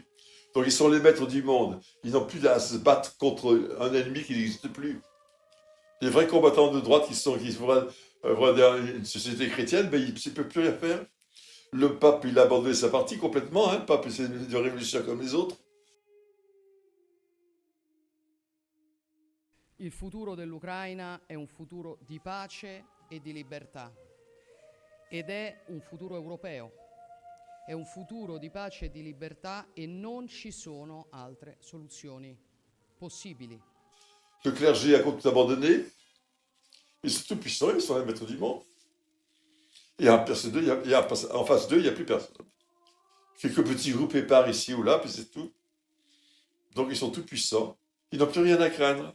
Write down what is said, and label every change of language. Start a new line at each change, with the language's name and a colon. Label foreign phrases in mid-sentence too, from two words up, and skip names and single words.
French: Donc ils sont les maîtres du monde. Ils n'ont plus à se battre contre un ennemi qui n'existe plus. Les vrais combattants de droite qui vont dans une société chrétienne, ben, ils ne peuvent plus rien faire. Le pape, il a abandonné sa partie complètement. Hein. Le pape, c'est une révolution comme les autres.
Italian: Il futuro dell'Ucraina è un futuro di pace e di libertà ed è un futuro europeo. È un futuro di pace e di libertà e non ci sono altre soluzioni possibili.
French: Le clergé a tout abandonné. Ils sont tout puissants, ils sont les maîtres du monde. En face d'eux, il n'y a plus personne. Quelques petits groupes épars ici ou là, puis c'est tout. Donc ils sont tout puissants. Ils n'ont plus rien à craindre.